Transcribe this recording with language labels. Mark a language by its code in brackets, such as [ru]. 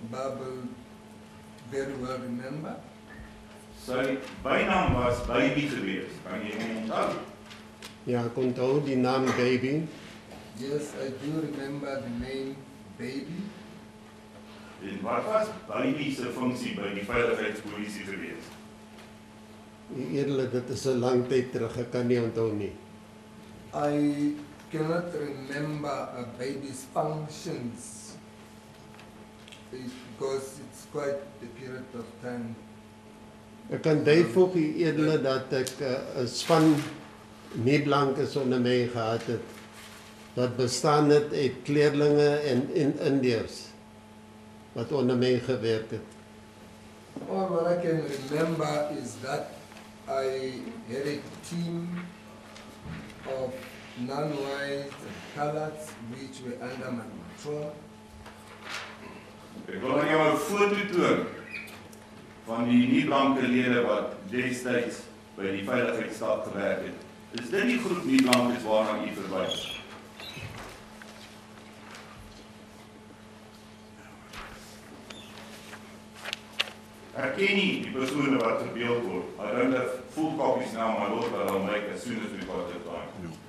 [en] Babel very well remember. [af] Sy bynaam was Baby geweest. Kan jy hom onthou? Ja, ek onthou die naam Baby. [en] Yes, I do remember the name Baby. [af] En wat was Baby se funksie by die veiligheidspolisie geweest? Eerlik, dit is 'n lang tyd terug, ek kan nie onthou nie. [en] I cannot remember a baby's functions because it's quite a period of time. [af] Ek kan byvoeg eerlik dat ek 'n span nie blankes onder my gehad het wat bestaan het uit kleerlinge en Indiërs wat onder my gewerk het. [en] All what I can remember is that I had a team of non-white coloreds which were under my control. [af] Ek wil aan jou 'n foto toon van die nie-blanke lede wat destyds by die veiligheidsstaat gewerk het. Is dit die groep nie-blankes waarna u verwys? Herken nie die persone wat verbeeld word. [en] I don't have full copies now, my lord, but I'll make as soon as we've got the time.